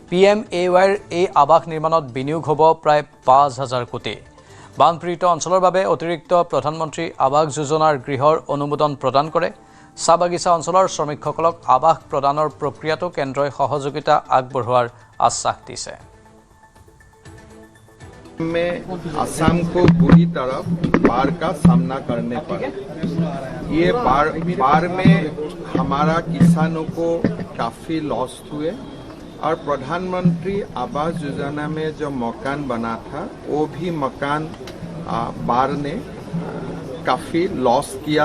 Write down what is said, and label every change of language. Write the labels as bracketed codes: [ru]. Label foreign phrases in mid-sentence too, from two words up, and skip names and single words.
[as] PMAYৰ এই আৱাস নিৰ্মাণত বিনিয়োগ হ'ব প্ৰায় 5,000 কোটি। বানপীড়িত অঞ্চলৰ বাবে অতিৰিক্ত প্ৰধানমন্ত্ৰী আৱাস যোজনাৰ গৃহৰ অনুমোদন প্ৰদান কৰে। চাহ বাগিচা অঞ্চলৰ শ্ৰমিকসকলক আৱাস প্ৰদানৰ প্ৰক্ৰিয়াটো কেন্দ্ৰই সহযোগিতা আগবঢ়োৱাৰ আশ্বাস দিছে। [hi] में असम को बुरी तरह बाढ़ का सामना करने पर ये बाढ़ में हमारा किसानों को काफी लॉस हुए और प्रधानमंत्री आवास योजना में जो मकान बना था वो भी मकान बाढ़ ने काफी लॉस किया।